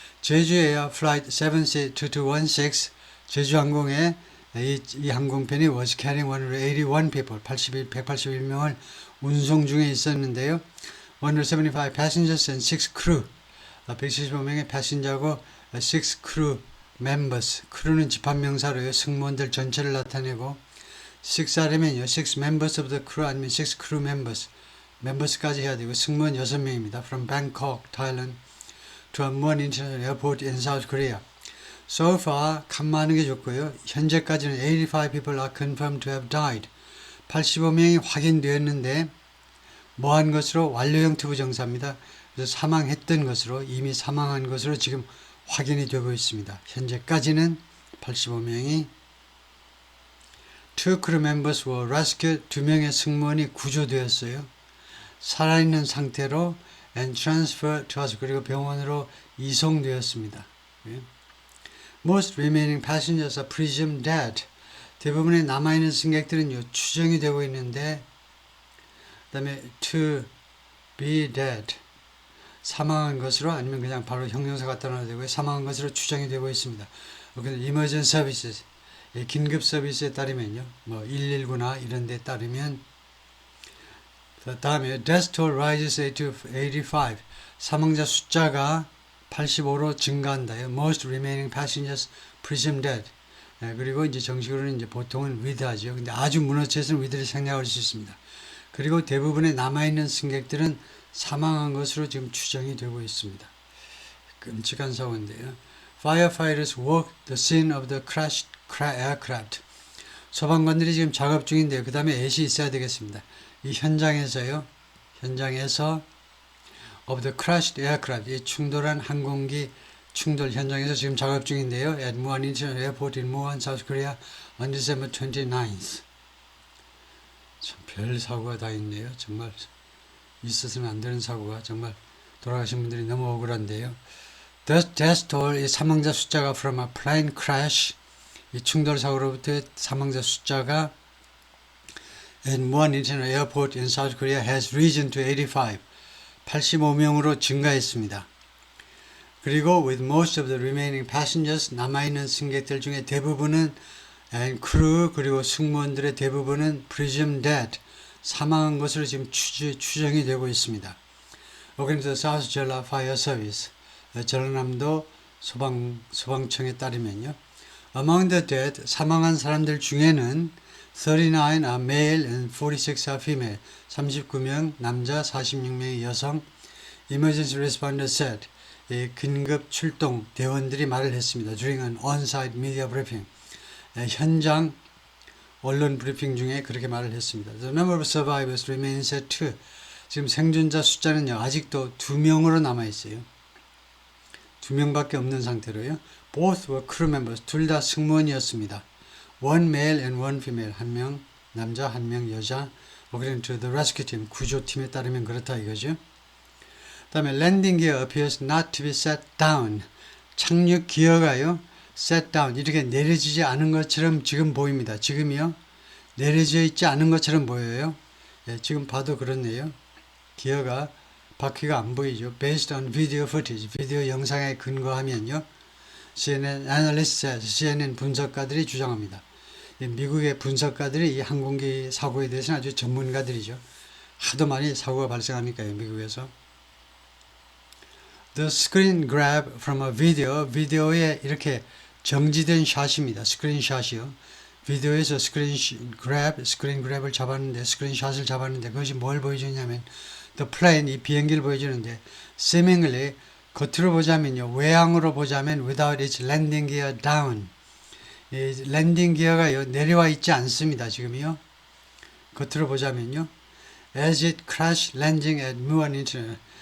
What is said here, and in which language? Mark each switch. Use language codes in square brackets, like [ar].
[ko] 제주에어 [en] Flight 7C2216, [ko] 제주항공의 이 항공편이 [en] was carrying 181 people, [ko] 181명을 운송 중에 있었는데요. [en] 175 passengers and 6 crew, [ko] 175명의 패신저하고 [en] 6 crew members, [ko] 크루는 집합명사로요. 승무원들 전체를 나타내고 6R이면요. [en] 6 members of the crew [ko] 아니면 [en] 6 crew members [ko] 까지 해야 되고 승무원 6명입니다. [en] From Bangkok, Thailand to Muan International Airport in South Korea. So far, [ko] 간 많은 게 좋고요. 현재까지는 [en] 85 people are confirmed to have died. [ko] 85명이 확인되었는데 뭐한 것으로 완료형 투부정사입니다. 그래서 사망했던 것으로, 이미 사망한 것으로 지금 확인이 되고 있습니다. 현재까지는 85명이 [en] Two crew members were rescued. [ko] 2명의 승무원이 구조되었어요. 살아있는 상태로 [en] and transferred to us. [ko] 그리고 병원으로 이송되었습니다. [en] Most remaining passengers are presumed dead. [ko] 대부분의 남아있는 승객들은 추정이 되고 있는데 그 다음에 [en] to be dead, [ko] 사망한 것으로 아니면 그냥 바로 형용사 갖다 놔도 되고요. 사망한 것으로 추정이 되고 있습니다. [en] emergency services, [ko] 긴급 서비스에 따르면요. 뭐 119나 이런 데 따르면 다음에 [en] death toll rises to 85. [ko] 사망자 숫자가 85로 증가한다요. [en] Most remaining passengers presumed dead. [ko] 그리고 이제 정식으로는 이제 보통은 with 하죠. 근데 아주 문어체에서는 with를 생략할 수 있습니다. 그리고 대부분의 남아있는 승객들은 사망한 것으로 지금 추정이 되고 있습니다. 끔찍한 사고인데요. [en] Firefighters work the scene of the crashed aircraft. [ko] 소방관들이 지금 작업 중인데요. 그 다음에 at이 있어야 되겠습니다. 이 현장에서 [en] of the crashed aircraft, [ko] 이 충돌한 항공기 충돌 현장에서 지금 작업 중인데요. [en] At Muan International Airport in Muan, South Korea on December 29th. [ko] 참 별 사고가 다 있네요. 정말 있어서는 안 되는 사고가, 정말 돌아가신 분들이 너무 억울한데요. [en] Death toll, [ko] 이 사망자 숫자가 [en] from a plane crash, [ko] 이 충돌 사고로부터 사망자 숫자가 [en] at Muan International Airport in South Korea has risen to 85. [ko] 85명으로 증가했습니다. 그리고 [en] with most of the remaining passengers, [ko] 남아있는 승객들 중에 대부분은 [en] and crew, [ko] 그리고 승무원들의 대부분은 [en] presumed dead, [ko] 사망한 것으로 지금 추정이 되고 있습니다. [en] According to the South Jeolla Fire Service, [ko] 전라남도 소방청에 따르면요. [en] Among the dead, 사망한 사람들 중에는 39 are male and 46 are female. [ko] 39명 남자, 46명의 여성. [en] Emergency responders said, [ko] 긴급 출동 대원들이 말을 했습니다. [en] During an on-site media briefing. [ko] 현장 언론 브리핑 중에 그렇게 말을 했습니다. [en] The number of survivors remains at 2. [ko] 지금 생존자 숫자는요, 아직도 2명으로 남아있어요. 2명밖에 없는 상태로요. [en] Both were crew members. [ko] 둘 다 승무원이었습니다. [en] One male and one female. [ko] 한 명 남자, 한 명 여자. [en] According to the rescue team. [ko] 구조팀에 따르면 그렇다 이거죠. 그 다음에 [en] landing gear appears not to be set down. [ko] 착륙 기어가요. [en] set down. [ko] 이렇게 내려지지 않은 것처럼 지금 보입니다. 지금이요. 내려져 있지 않은 것처럼 보여요. 예, 지금 봐도 그렇네요. 기어가 바퀴가 안 보이죠. [en] Based on video footage. [ko] 비디오 영상에 근거하면요. CNN [en] analysts says, [ko] CNN 분석가들이 주장합니다. 미국의 분석가들이 이 항공기 사고에 대해서는 아주 전문가들이죠. 하도 많이 사고가 발생하니까요. 미국에서. [en] The screen grab from a video. [ko] 비디오에 이렇게 정지된 샷입니다. 스크린샷이요. 비디오에서 스크린 그랩을 잡았는데, 스크린샷을 잡았는데, 그것이 뭘 보여주냐면, [en] the plane, [ko] 이 비행기를 보여주는데, [en] seemingly, [ko] 겉으로 보자면요, 외항으로 보자면, [en] without its landing gear down. [ko] 이 랜딩 기어가요, 내려와 있지 않습니다, 지금요. 겉으로 보자면요. [en] As it crashed landing at Muan International.